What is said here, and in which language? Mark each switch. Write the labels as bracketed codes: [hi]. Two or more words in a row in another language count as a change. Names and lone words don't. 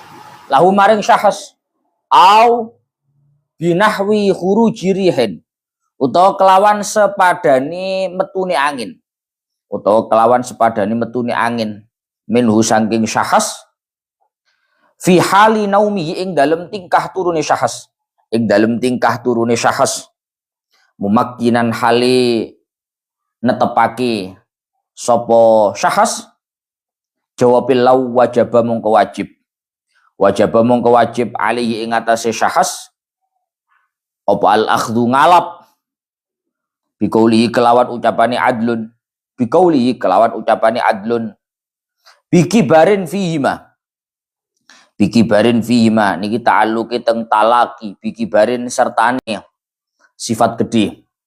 [ar] أو بنحو خروج ريح [jv] utawa kelawan sepadane metune angin minhu saking syahas [ar] في حال نومه [jv] ing dalem tingkah turune syahas [ar] ممكنا حال [jv] netepake sapa syahas [ar] جواب لو وجب [jv] mongko [ar] وجب عليه [jv] ing atase syahas apa [ar] الأخذ [jv] ngalap bikaulihi kelawan ucapane [ar] عدل بكبر فيهما [jv] niki ta'alluqe teng talaki bikibarin sertane sifat gede